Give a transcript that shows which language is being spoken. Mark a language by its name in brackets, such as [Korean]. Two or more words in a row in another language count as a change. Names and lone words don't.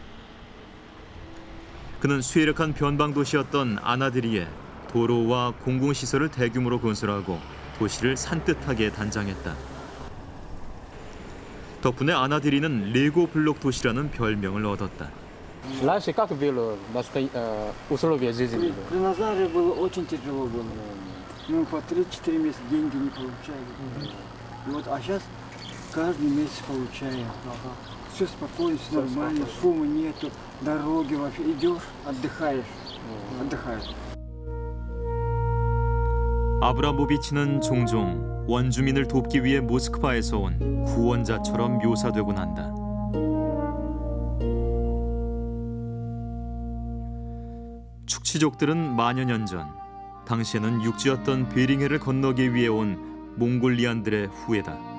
[Korean] 그는 수혜력한 변방 도시였던 아나드리에 도로와 공공시설을 대규모로 건설하고 도시를 산뜻하게 단장했다. 덕분에 아나드리는 레고 블록 도시라는 별명을 얻었다. [Russian] Раньше как было условия жизни? При Назаре было очень тяжело было. Мы по 3-4 месяца деньги не получали. Вот, а сейчас каждый месяц получаем. все спокойно, все нормально, шума нету, дороги вообще. Идешь, отдыхаешь. Отдыхаешь. [Korean] 아브라모비치는 종종 원주민을 돕기 위해 모스크바에서 온 구원자처럼 묘사되곤 한다. 축치족들은 만여 년 전 당시에는 육지였던 베링해를 건너기 위해 온 몽골리안들의 후예다.